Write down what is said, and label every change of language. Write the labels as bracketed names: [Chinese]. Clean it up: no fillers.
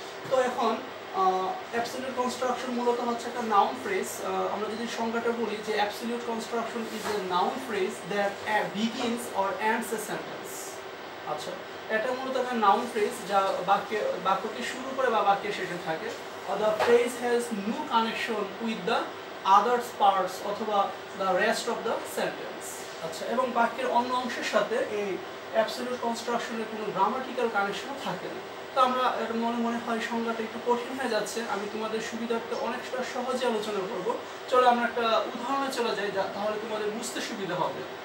[Bangla] তো এখন absolute construction মূলত হচ্ছে একটা নাউন ফ্রেজ। আমরা যদি সংজ্ঞাটা বলি যে [English] Absolute construction is a noun phrase that begins or ends a sentence. [Bangla] আচ্ছা, এটা মূলত একটা নাউন ফ্রেজ যা বাক্যকে শুরু করে বা বাক্যের শেষে থাকে। [English] The phrase has no connection with the other parts [Bangla] অথবা [English] the rest of the sentence। [Bangla] আচ্ছা, এবং বাক্যের অন্য অংশের সাথে এই অ্যাবসলিউট কনস্ট্রাকশনের কোনো গ্রামাটিক্যাল কানেকশনও থাকে না। তো আমরা মনে হয় সংজ্ঞাটা একটু কঠিন হয়ে যাচ্ছে, আমি তোমাদের সুবিধার্থে অনেকটা সহজে আলোচনা করব। চলো আমরা একটা উদাহরণে চলে যাই, তাহলে তোমাদের বুঝতে সুবিধা হবে।